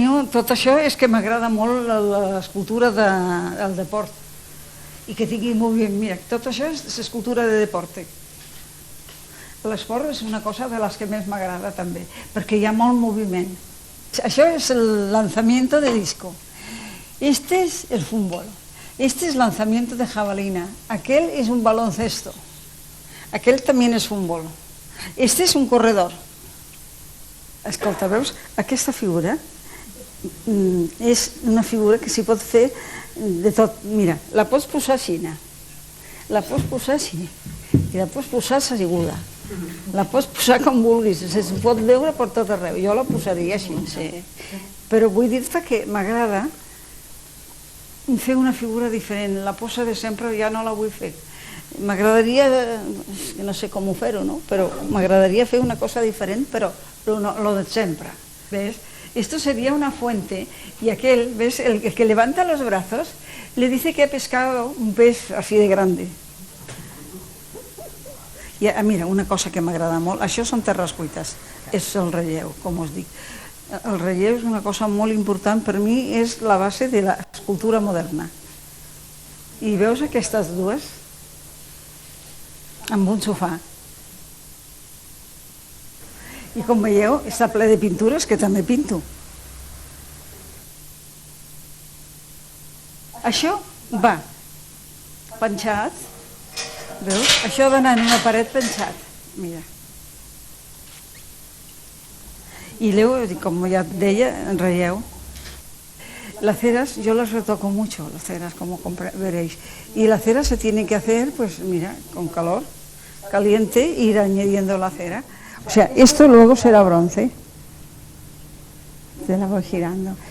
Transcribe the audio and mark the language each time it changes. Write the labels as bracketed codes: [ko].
[ca] Tot això és que m'agrada molt l'escultura del deport i que tingui moviment. Mira, tot això és [es] escultura de deporte. [ca] L'esport és una cosa de les que més m'agrada també, perquè hi ha molt moviment. [es] Això es el lanzamiento de disco. Este es el fútbol. Este es lanzamiento de jabalina. Aquel es un baloncesto. Aquel también es fútbol. Este es un corredor. [ca] Escolta, veus? Aquesta figura és una figura que s'hi pot fer de tot. Mira, la pots posar així, la pots posar així, i la pots posar asseguda, la pots posar com vulguis, es pot veure per tot arreu. Jo la posaria així, sí. Però vull dir-te que m'agrada fer una figura diferent. La posa de sempre ja no la vull fer. M'agradaria, no sé com fer-ho, no? Però m'agradaria fer una cosa diferent, però lo de sempre. ¿Ves? [es] Esto sería una fuente y aquel, ¿ves? El que levanta los brazos le dice que ha pescado un pez así de grande. [ca] I mira, una cosa que m'agrada molt, això són terres cuites, és el relleu, com us dic. El relleu és una cosa molt important, per mi és la base de l'escultura moderna. I veus aquestes dues? Amb un sofà. I com veieu, està ple de pintures que també pinto. Això va penjat, veus? Això ha d'anar en una paret penjat, mira. [es] Y luego, como ya de ella, [ca] en relleu. [es] Las ceras, yo las retoco mucho, las ceras, como veréis. Y la cera se tiene que hacer, pues mira, con calor, caliente, e ir añadiendo la cera. O sea, esto luego será bronce. Te la voy girando.